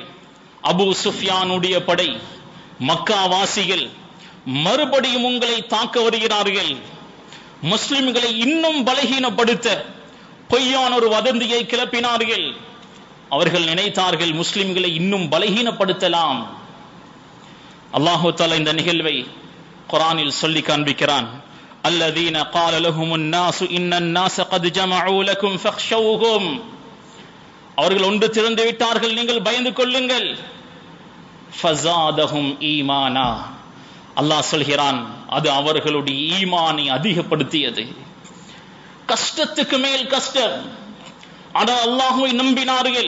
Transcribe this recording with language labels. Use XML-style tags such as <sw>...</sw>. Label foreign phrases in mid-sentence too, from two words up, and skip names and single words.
<ta>அபூ சுஃப்யானுடைய படை, மக்கா வாசிகள் மறுபடியும் உங்களை தாக்க வருகிறார்கள். முஸ்லிம்களை இன்னும் பலகீனப்படுத்த பொய்யான ஒரு வதந்தியை கிளப்பினார்கள். அவர்கள் நினைத்தார்கள் முஸ்லிம்களை இன்னும் பலகீனப்படுத்தலாம். அல்லாஹு தஆலா இந்த நிகழ்வை குர்ஆனில் சொல்லி காண்பிக்கிறான்.</ta> <ar>الذين قال لهم الناس ان الناس قد جمعوا لكم فاخشوهم.</ar> <ta>அவர்கள் ஒன்று திரண்டு விட்டார்கள், நீங்கள் பயந்து கொள்ளுங்கள்.</ta> <ar>فزادهم إيمانا.</ar> <ta>அல்லாஹ் சொல்கிறான், அது அவர்களுடைய ஈமானை அதிகப்படுத்தியது. கஷ்டத்துக்கு மேல் கஷ்டம். ஆனால் அல்லாஹ்வை நம்பினார்கள்.</ta>